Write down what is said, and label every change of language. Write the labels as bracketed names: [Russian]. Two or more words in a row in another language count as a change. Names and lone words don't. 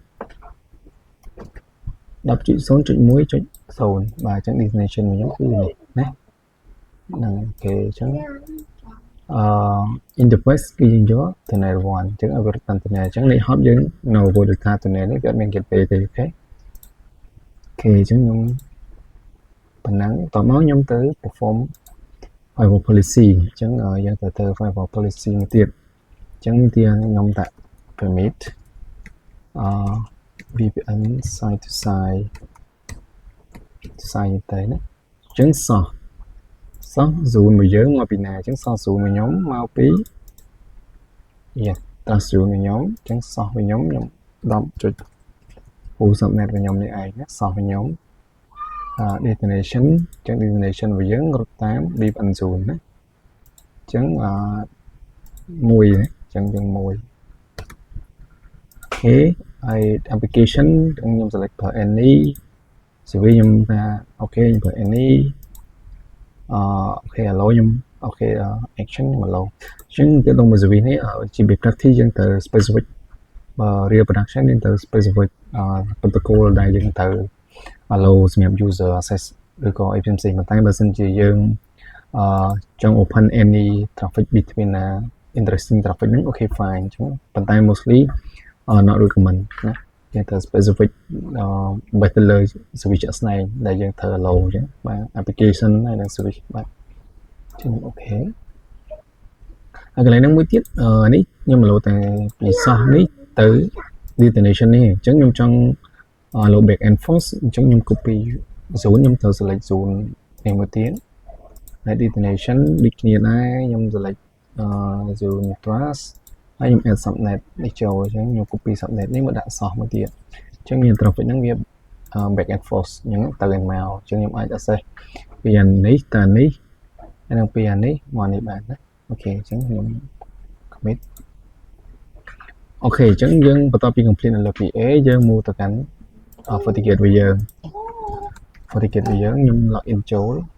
[Khmer] 10.0.1.0 បាទអញ្ចឹង destination របស់ខ្ញុំគឺនេះណាហ្នឹងគេអញ្ចឹងinterface គឺយើងយក tunnel 1អញ្ចឹងឲ្យវាតាម tunnel អញ្ចឹងនេះ hop យើងនៅ [English] data tunnel [Khmer] នេះវាអត់មាន gateway ទេអូខេអញ្ចឹងខ្ញុំប៉ុណ្ណឹងតោះមកខ្ញុំទៅ [English] perform firewall policy [Khmer] អញ្ចឹងយើងទៅ [English] firewall policy [Khmer] មួយទៀតអញ្ចឹងទីខ្ញុំដាក់ [English] permit VPN side to side [Khmer] ទៅណាអញ្ចឹងសោះ zone របស់យើងមកពីណាអញ្ចឹងសោះ zone របស់ខ្ញុំមកពី [English] yes trust zone [Khmer] របស់ខ្ញុំអញ្ចឹងសោះរបស់ខ្ញុំ10. [English] full subnet [Khmer] របស់ខ្ញុំនេះឯងណាសោះរបស់ខ្ញុំdestination អញ្ចឹង destination របស់យើងរត់តាម [English] VPN zone [Khmer] ណាអញ្ចឹងមួយចឹងយើងមួយ [English] okay I application [Khmer] ខ្ញុំ select ប្រើ [English] any CV [Khmer] ខ្ញុំថា okay ខ្ញុំប្រើ [English] any okay allow [Khmer] ខ្ញុំ [English] okay action [Khmer] ខ្ញុំ allow ចឹងទៅដល់មួយ CV នេះជា practice យើងទៅ [English] specific real production [Khmer] យើងទៅ [English] specific protocol [Khmer] ដែលយើងទៅ allow សម្រាប់ [English] user access [Khmer] ឬក៏អីផ្សេងៗតែបើសិនជា យើងចង់ [English] open any traffic between interesting traffic [Khmer] ហ្នឹង [English] okay fine [Khmer] ចឹងប៉ុន្តែ [English] mostly not recommend [Khmer] ណាយើងទៅ [English] specific better [Khmer] លើ switch ស្ដែងដែលយើងធ្វើ allow ចឹងបាទ application ហើយនឹង switch បាទ ចឹង okay ហើយកន្លែងហ្នឹងមួយទៀតនេះខ្ញុំ allow តែពី source នេះទៅ destination នេះអញ្ចឹងខ្ញុំចង់ [English] allow back and forth [Khmer] អញ្ចឹងខ្ញុំ [English] copy zone [Khmer] ខ្ញុំត្រូវ [English] select zone [Khmer] នេះមួយទៀតហើយ destination ដូចគ្នាដែរខ្ញុំ [English] select zone trust [Khmer] ហើយខ្ញុំ [English] add subnet [Khmer] នេះ ចូលអញ្ចឹងខ្ញុំ [English] copy subnet [Khmer] នេះមកដាក់ source មួយទៀតអញ្ចឹងមាន traffic ហ្នឹងវា [English] back and forth [Khmer] អញ្ចឹងទៅឯមកអញ្ចឹងខ្ញុំអាច access ពីអានេះទៅនេះហើយនឹងពីអានេះមកនេះបានណាអូខេអញ្ចឹងខ្ញុំ commit អូខេអញ្ចឹងយើងបន្ទាប់ពី complete នៅលើ PA យើង move ទៅកាន់ FortiGate វិញយើង FortiGate វិញយើងខ្ញុំ login ចូល